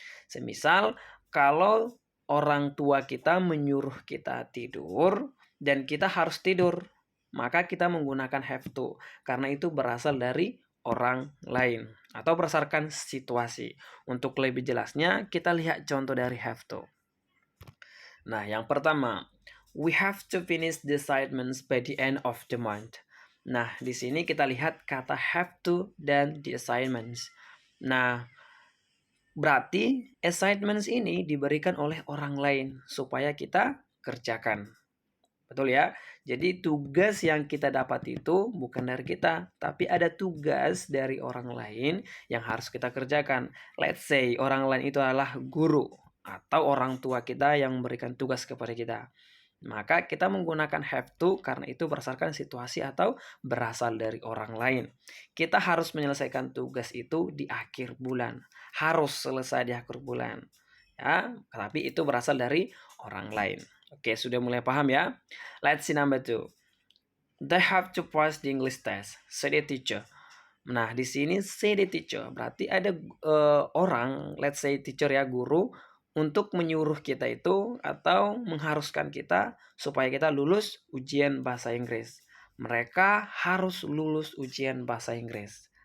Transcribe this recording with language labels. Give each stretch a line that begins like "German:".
Indonesian: Semisal kalau orang tua kita menyuruh kita tidur, dan kita harus tidur, maka kita menggunakan have to karena itu berasal dari orang lain atau berdasarkan situasi. Untuk lebih jelasnya, kita lihat contoh dari have to. Nah, yang pertama,
English: we have to finish the assignments by the end of the month.
Indonesian: Nah, di sini kita lihat kata have to dan the assignments. Nah, berarti assignments ini diberikan oleh orang lain supaya kita kerjakan. Betul ya? Jadi tugas yang kita dapat itu bukan dari kita, tapi ada tugas dari orang lain yang harus kita kerjakan.
English: Let's say
Indonesian: orang lain itu adalah guru atau orang tua kita yang memberikan tugas kepada kita. Maka kita menggunakan have to karena itu berdasarkan situasi atau berasal dari orang lain. Kita harus menyelesaikan tugas itu di akhir bulan. Harus selesai di akhir bulan. Ya, tapi itu berasal dari orang lain. Oke, sudah mulai paham ya?
English: Let's see number 2. They have to pass the English test, said the teacher.
Indonesian: Nah, di sini
English: say the teacher
Indonesian: berarti ada orang,
English: let's say teacher
Indonesian: ya, guru, untuk menyuruh kita itu atau mengharuskan kita supaya kita lulus ujian bahasa Inggris. Mereka harus lulus ujian bahasa Inggris.